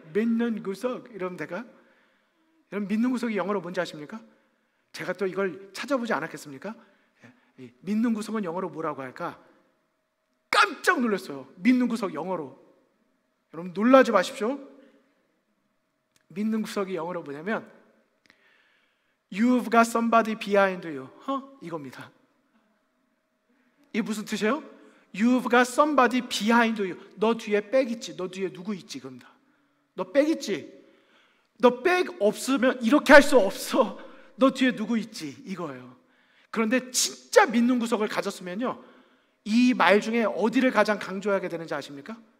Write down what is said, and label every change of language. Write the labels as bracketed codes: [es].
[ko] 믿는 구석 이러면 될까요? 여러분, 믿는 구석이 영어로 뭔지 아십니까? 제가 또 이걸 찾아보지 않았겠습니까? 믿는 구석은 영어로 뭐라고 할까? 깜짝 놀랐어요. 믿는 구석 영어로. 여러분 놀라지 마십시오. 믿는 구석이 영어로 뭐냐면 [en] You've got somebody behind you. [ko] 이겁니다. 이게 무슨 뜻이에요? [en] You've got somebody behind you. [ko] 너 뒤에 백 있지. 너 뒤에 누구 있지? 그겁니다. 너 백 있지. 너 백 없으면 이렇게 할 수 없어. 너 뒤에 누구 있지? 이거예요. 그런데 진짜 믿는 구석을 가졌으면요, 이 말 중에 어디를 가장 강조하게 되는지 아십니까?